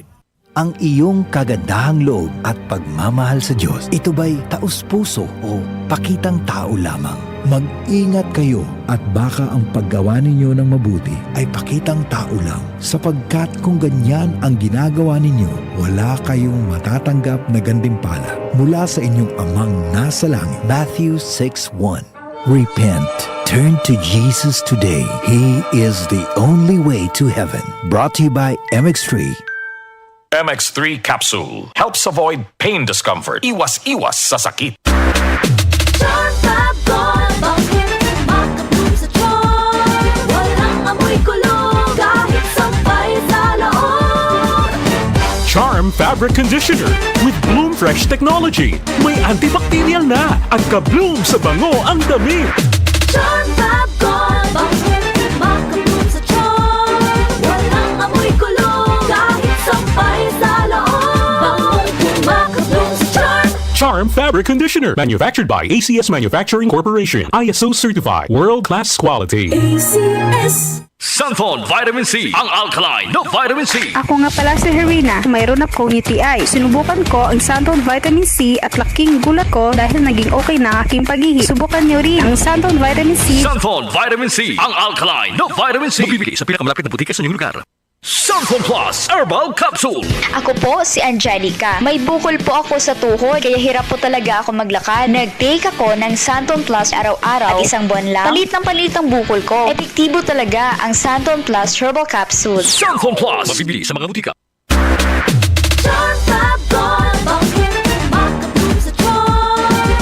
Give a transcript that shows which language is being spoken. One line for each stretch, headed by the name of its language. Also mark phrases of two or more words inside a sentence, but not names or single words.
Filipino: Ang iyong kagandahang loob at pagmamahal sa Diyos, ito ba'y taus-puso o pakitang tao lamang? Mag-ingat kayo at baka ang paggawa ninyo ng mabuti ay pakitang tao lang, sapagkat kung ganyan ang ginagawa ninyo, wala kayong matatanggap na gantimpala mula sa inyong amang nasa langit.
English: Matthew 6:1. Repent. Turn to Jesus today. He is the only way to heaven. Brought to you by MX3. MX3 Capsule helps avoid pain discomfort.
Filipino: Iwas-iwas sa sakit.
English: Charm Fabric Conditioner with Bloom Fresh Technology.
Filipino: May antibacterial na at ka-bloom sa bango ang damit. Charm Fab Gold, bakit makabloom sa charm? Walang amoy kulong, kahit sampay sa loob. Makabloom sa charm.
English: Charm Fabric Conditioner, manufactured by ACS Manufacturing Corporation, ISO certified, world-class quality. ACS.
Filipino: Santon Vitamin C, ang alkaline no vitamin C. Ako nga pala si Herina, mayroon akong UTI. Sinubukan ko ang Santon Vitamin C at laking gulat ko dahil naging okay na aking paghihi. Subukan niyo rin ang Santon Vitamin C. Santon Vitamin C, ang alkaline no vitamin C. Mabibili sa pinakamalapit na butika sa inyong lugar. Santon Plus Herbal Capsule. Ako po si Angelica. May bukol po ako sa tuhod, kaya hirap po talaga ako maglakad. Nag-take ako ng Santon Plus araw-araw at isang buwan lang, palit ang bukol ko. Epektibo talaga ang Santon Plus Herbal Capsule. Santon Plus, mabibili sa mga butika. Charm Fab Gold, bakit makabloom sa charm?